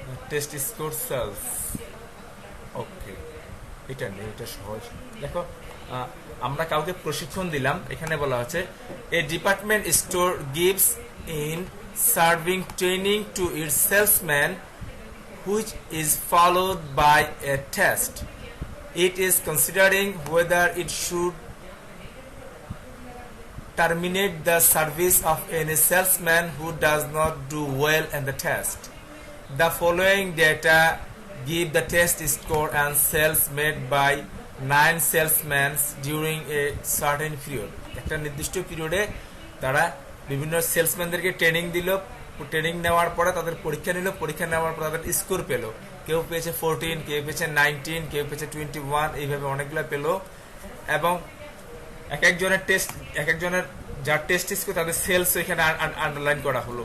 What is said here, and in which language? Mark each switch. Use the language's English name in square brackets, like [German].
[Bangla] Test score sales, ওকে, এটা নেই, এটা সহজ। দেখো আমরা কাউকে প্রশিক্ষণ দিলাম, এখানে বলা হচ্ছে [English] A department store gives in serving training to its salesman which is followed by a test. It is considering whether it should terminate the service of any salesman who does not do well in the test. The following data give the test score and sales made by 9 salesmen during a certain period. [Bangla] একটা নির্দিষ্ট পিরিয়ডে তারা বিভিন্ন সেলসম্যানদেরকে training দিল, training নেওয়ার পরে তাদের পরীক্ষা নিল, পরীক্ষা নেওয়ার পর তাদের স্কোর পেল। কেউ পেয়েছে 14, কেউ পেয়েছে 19, কেউ পেয়েছে 21, এইভাবে অনেকগুলো পেল। এবং এক একজনের যার টেস্ট স্কোর তাদের সেলস এখানে আন্ডারলাইন করা হলো।